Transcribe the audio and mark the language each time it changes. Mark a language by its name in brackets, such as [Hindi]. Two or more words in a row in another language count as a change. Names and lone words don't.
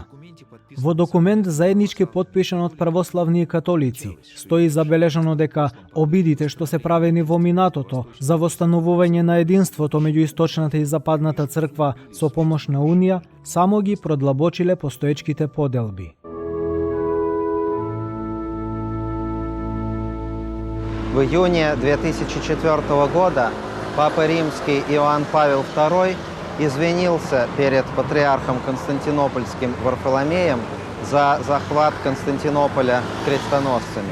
[Macedonian] Во документ заеднички подпишан од православни и католици стои забележано дека обидите што се правени во минатото за востановување на единството меѓу источната и западната црква со помош на Унија само ги продлабочиле постоечките поделби. [Russian] В июне 2004 года Папа Римский Иоанн Павел II извинился перед патриархом Константинопольским Варфоломеем за захват Константинополя крестоносцами.